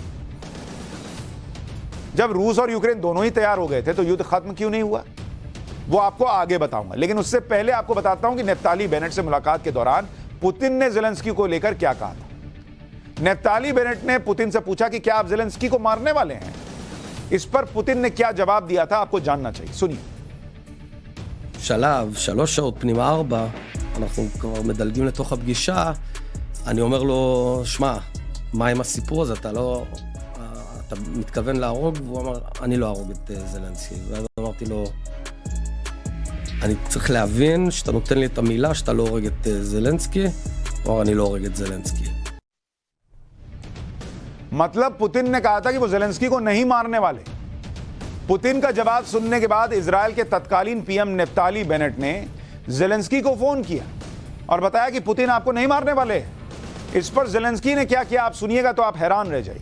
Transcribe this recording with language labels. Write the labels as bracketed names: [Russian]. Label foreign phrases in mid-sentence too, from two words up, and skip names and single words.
[Hindi] जब रूस और यूक्रेन दोनों ही तैयार हो गए थे तो युद्ध खत्म क्यों नहीं हुआ, वो आपको आगे बताऊंगा। लेकिन उससे पहले आपको बताता हूं कि नेफ्ताली बेनेट से मुलाकात के दौरान पुतिन ने ज़ेलेंस्की को लेकर क्या कहा था। नेफ्ताली बेनेट ने पुतिन से पूछा कि क्या आप ज़ेलेंस्की को मारने वाले हैं। इस पर पुतिन ने क्या जवाब दिया था आपको जानना चाहिए, सुनिए। [Hebrew] שלב, 3 שעות פנימה 4, אנחנו כבר מדלגים לתוך הפגישה, אני אומר לו, שמע, מה עם הסיפור הזה? אתה מתכוון להרוג? והוא אמר, אני לא ארוג את זלנסקי. ואז אמרתי לו, אני צריך להבין שאתה נותן לי את המילה שאתה לא הורג את זלנסקי, או אני לא הורג את זלנסקי. [Hindi] मतलब पुतिन ने कहा था कि वो ज़ेलेंस्की को नहीं मारने वाले। पुतिन का जवाब सुनने के बाद इजराइल के तत्कालीन पीएम नेफ्ताली बेनेट ने ज़ेलेंस्की को फोन किया और बताया कि पुतिन आपको नहीं मारने वाले। इस पर ज़ेलेंस्की ने क्या किया आप सुनिएगा तो आप हैरान रह जाइए।